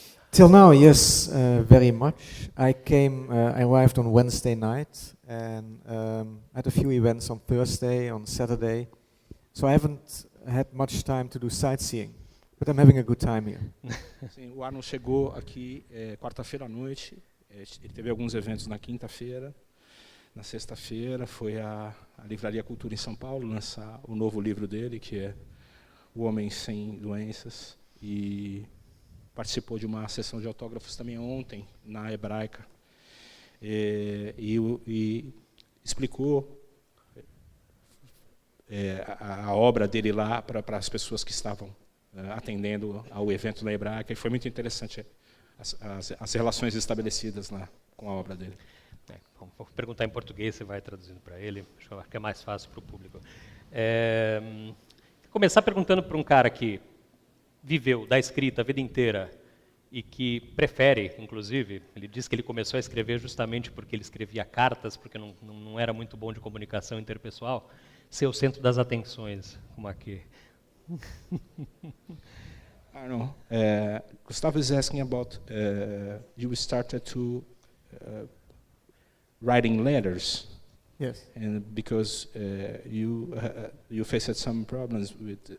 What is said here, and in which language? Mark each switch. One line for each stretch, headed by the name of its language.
English: Till now, yes, very much. I arrived on Wednesday night and had a few events on Thursday, on Saturday. So I haven't had much time to do sightseeing, but I'm having a good time here.
Portuguese: Sim, o Arnon chegou aqui quarta-feira à noite. Ele teve alguns eventos na quinta-feira. Na sexta-feira foi à Livraria Cultura em São Paulo lançar o novo livro dele, que é O Homem Sem Doenças, e participou de uma sessão de autógrafos também ontem, na Hebraica, e explicou a obra dele lá para as pessoas que estavam atendendo ao evento na Hebraica, e foi muito interessante as relações estabelecidas lá com a obra dele. Vou perguntar em português, você vai traduzindo para ele, acho que é mais fácil para o público. Vou começar perguntando para um cara que viveu da escrita a vida inteira e que prefere, inclusive, ele disse que ele começou a escrever justamente porque ele escrevia cartas, porque não era muito bom de comunicação interpessoal, ser o centro das atenções, como aqui.
English: Arnon, Gustavo is asking about you started to writing letters. Yes. And because you faced some problems with